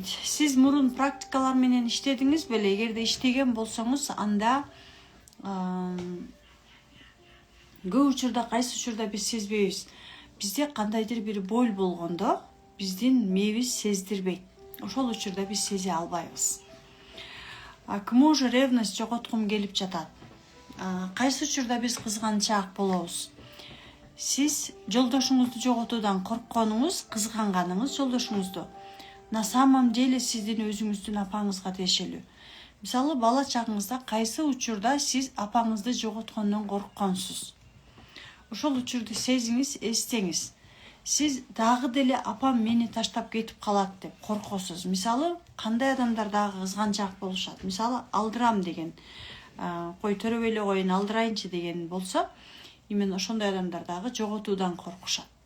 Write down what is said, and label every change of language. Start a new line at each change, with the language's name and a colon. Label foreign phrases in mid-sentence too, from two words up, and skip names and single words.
Kyrgyz: Сиз мурун практикалар менен иштедиңиз беле? Эгерде иштеген болсоңуз, анда көп учурда, кайсы учурда биз сезбейбиз. Бизде кандайдыр бир боль болгондо, биздин мээбиз сездирбейт. Ошол учурда биз сезе албайбыз.
Russian: К мужу
Kyrgyz: же ревность жоготкум келип жатат. Кайсы учурда биз кызганчаак болобуз? Сиз жолдошуңузду жоготуудан коркконуңуз, кызганганыңыз жолдошуңузду.
Russian: На самом деле
Kyrgyz: сиздин өзүңүздүн апаңызга тиешелүү. Мисалы, бала чагыңызда кайсы учурда сиз апаңызды жоготкондон коркконсуз? Ошол учурду сезиңиз, эстеңиз. Сиз дагы деле апам мени таштап кетип калат деп коркосуз. Мисалы, кандай адамдар дагы кызганчаак болушат? Мисалы, алдырам деген, кой төрөбөй эле коюн, алдырайынчы деген болсо, именно ошондой адамдар дагы жоготуудан коркушат.